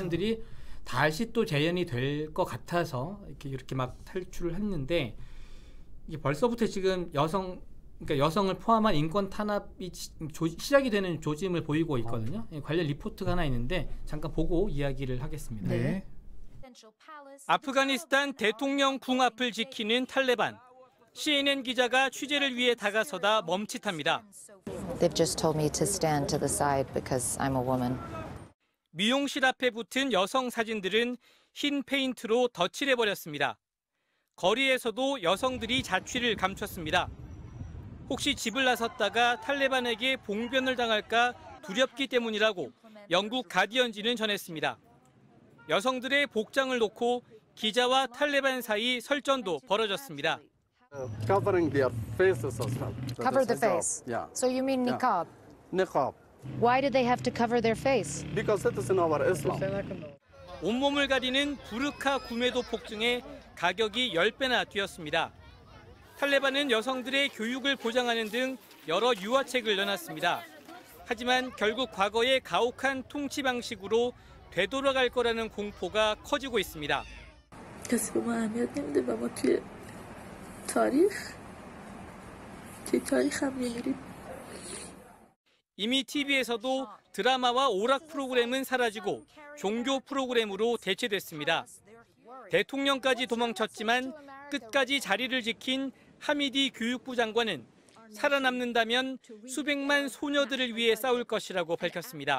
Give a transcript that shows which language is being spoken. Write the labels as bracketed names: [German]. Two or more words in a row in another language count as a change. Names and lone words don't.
[Korean] 사람들이 다시 또 재현이 될 것 같아서 이렇게 막 탈출을 했는데 이게 벌써부터 지금 그러니까 여성을 포함한 인권 탄압이 시작이 되는 조짐을 보이고 있거든요. 관련 리포트가 하나 있는데 잠깐 보고 이야기를 하겠습니다. 네. 아프가니스탄 대통령 궁 앞을 지키는 탈레반. CNN 기자가 취재를 위해 다가서다 멈칫합니다. [English] They've just told me to stand to the side because I'm a woman. [Korean] 미용실 앞에 붙은 여성 사진들은 흰 페인트로 덧칠해버렸습니다. 거리에서도 여성들이 자취를 감췄습니다. 혹시 집을 나섰다가 탈레반에게 봉변을 당할까 두렵기 때문이라고 영국 가디언지는 전했습니다. 여성들의 복장을 놓고 기자와 탈레반 사이 설전도 벌어졌습니다. [English] Covering their faces as well. Cover the face. Yeah. So you mean Yeah. niqab? Niqab. Why do they have to cover their face? Because it is in our Islam. [Korean] 온몸을 가리는 부르카 구매도 폭증에 가격이 10배나 뛰었습니다. 탈레반은 여성들의 교육을 보장하는 등 여러 유화책을 내놨습니다. 하지만 결국 과거의 가혹한 통치 방식으로 되돌아갈 거라는 공포가 커지고 있습니다. [Persian] کسی به ما اهمیت نمیده و ما توی تاریخ هم میمیریم. [Korean] 이미 TV에서도 드라마와 오락 프로그램은 사라지고 종교 프로그램으로 대체됐습니다. 대통령까지 도망쳤지만 끝까지 자리를 지킨 하미디 교육부 장관은 살아남는다면 수백만 소녀들을 위해 싸울 것이라고 밝혔습니다.